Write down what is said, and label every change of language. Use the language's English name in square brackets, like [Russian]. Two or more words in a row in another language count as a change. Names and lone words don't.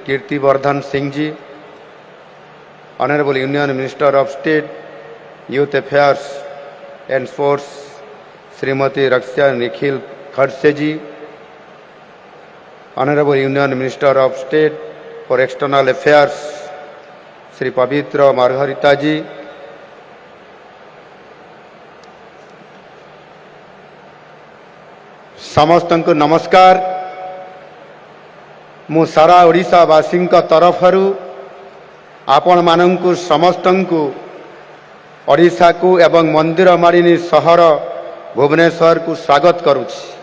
[English] Kirti Vardhan Singh ji, Honorable Union Minister of State Youth Affairs and Sports Srimati Raksha Nikhil Khadse ji, Honorable Union Minister of State for External Affairs Sri Pavitra Margarita ji, [Odia] ସମସ୍ତଙ୍କୁ ନମସ୍କାର। ମୁଁ ସାରା ଓଡ଼ିଶାବାସୀ ତରଫରୁ ଆପଣ ମାନଙ୍କୁ ସମସ୍ତଙ୍କୁ ଓଡ଼ିଶା କୁ ଏବଂ ମନ୍ଦିର ମାଳିନୀ ସହର ଭୁବନେଶ୍ୱର କୁ ସ୍ୱାଗତ କରୁଛି।